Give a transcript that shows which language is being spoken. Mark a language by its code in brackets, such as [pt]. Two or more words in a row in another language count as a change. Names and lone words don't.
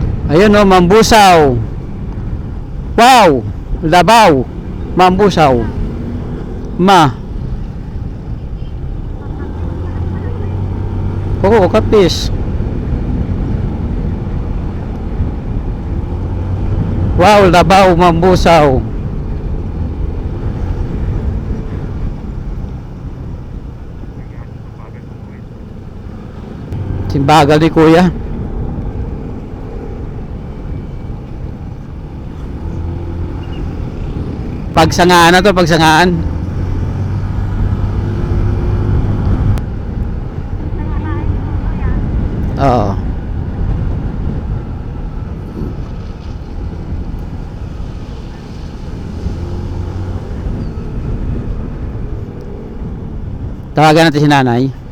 [tl] Ayun o, Mambusaw. Wow! Labaw. Mambusaw. Oo, kapis. Wow, Labaw, Mambusaw. Simbagal ni Kuya. Pagsangaan na to, pagsangaan. Oo. Tawagan natin si nanay.